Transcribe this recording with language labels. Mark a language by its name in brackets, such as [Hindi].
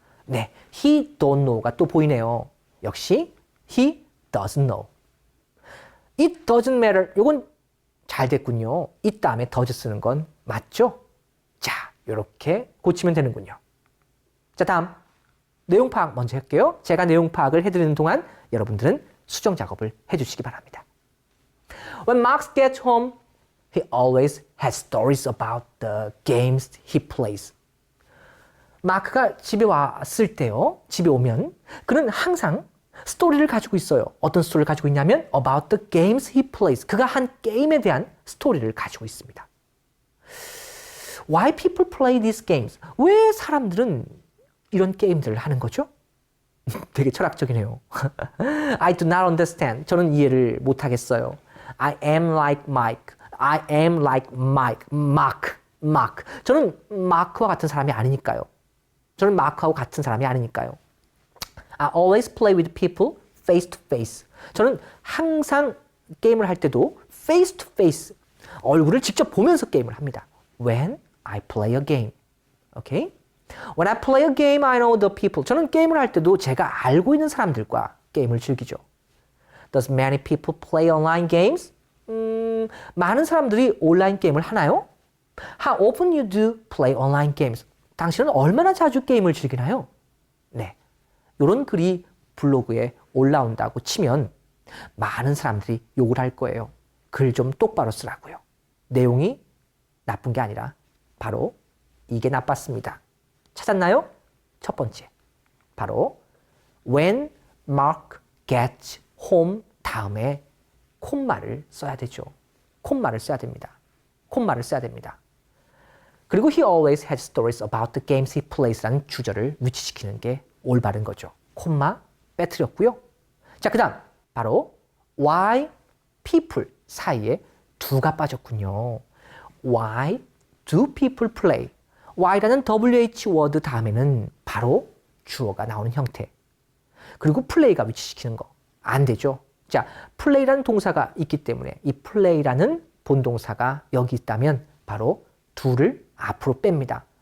[Korean] 네, [English] he don't know [Korean] 가 또 보이네요. [English] 역시 he doesn't know. It doesn't matter. [Korean] 이건 잘 됐군요. it 다음에 does 쓰는 건 맞죠? 자, 이렇게 고치면 되는군요. 자, 다음 내용 파악 먼저 할게요. 제가 내용 파악을 해드리는 동안 여러분들은 수정 작업을 해주시기 바랍니다. [English] When Mark gets home, he always has stories about the games he plays. [Korean] 마크가 집에 왔을 때요, 집에 오면 그는 항상 스토리를 가지고 있어요. 어떤 스토리를 가지고 있냐면 [English] about the games he plays. [Korean] 그가 한 게임에 대한 스토리를 가지고 있습니다. [English] Why people play these games? [Korean] 왜 사람들은 이런 게임들을 하는 거죠? 되게 철학적이네요. [English] I do not understand. [Korean] 저는 이해를 못하겠어요. [English] I am like Mike. I am like Mike. Mark. [Korean] 저는 마크와 같은 사람이 아니니까요. 저는 마크하고 같은 사람이 아니니까요. [English] I always play with people face to face. [Korean] 저는 항상 게임을 할 때도 [English] face to face, [Korean] 얼굴을 직접 보면서 게임을 합니다. [English] When I play a game. Okay? When I play a game, I know the people. [Korean] 저는 게임을 할 때도 제가 알고 있는 사람들과 게임을 즐기죠. [English] Does many people play online games? [Korean] 많은 사람들이 온라인 게임을 하나요? [English] How often you do play online games? [Korean] 당신은 얼마나 자주 게임을 즐기나요? 네, 이런 글이 블로그에 올라온다고 치면 많은 사람들이 욕을 할 거예요. 글 좀 똑바로 쓰라고요. 내용이 나쁜 게 아니라 바로 이게 나빴습니다. 찾았나요? 첫 번째, 바로 [English] when Mark gets home [Korean] 다음에 콤마를 써야 되죠. 콤마를 써야 됩니다. 콤마를 써야 됩니다. [English] 그리고 he always has stories about the games he plays [Korean] 라는 주절을 위치시키는 게 올바른 거죠. 콤마 빼뜨렸고요. 자, 그 다음 바로 why people 사이에 do가 빠졌군요. [English] Why do people play? [Korean] Why라는 WH 워드 다음에는 바로 주어가 나오는 형태. 그리고 play가 위치시키는 거. 안 되죠. 자, play라는 동사가 있기 때문에 이 play라는 본동사가 여기 있다면 바로 do를 앞으로 뺍니다.